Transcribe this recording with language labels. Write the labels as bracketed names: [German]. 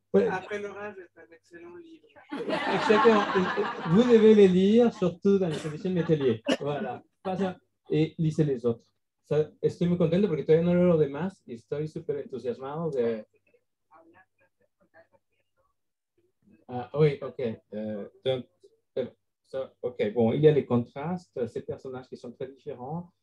[French] Après l'orage est un excellent livre. Exactement. Vous devez les lire, surtout dans les éditions Métellier. Voilà. Y lisez les autres. [Spanish] O sea, estoy muy contento porque todavía no leo lo demás y estoy súper entusiasmado de... [French] Oui, ok. Donc, ok, bon, il y a les contrastes, ces personnages qui sont très différents.